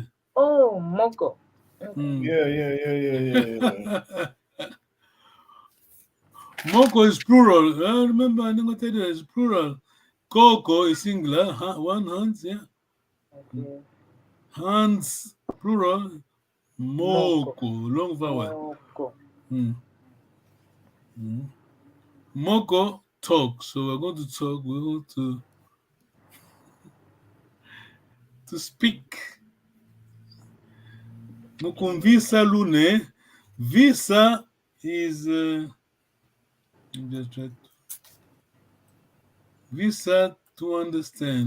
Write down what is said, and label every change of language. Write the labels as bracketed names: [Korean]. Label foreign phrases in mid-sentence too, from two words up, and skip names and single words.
[English] Oh, Moko. Okay. Yeah. Moko is plural. Remember, I'm going to tell you it's plural. Koko is singular. One hands, yeah. Okay. Hands, plural. Moko, long vowel. [Kongo] Moko. Moko, [English] talk. So we're going to talk. We're going to speak. [Kongo] Mukumvisa lune. [English] Visa is just try to, visa to understand.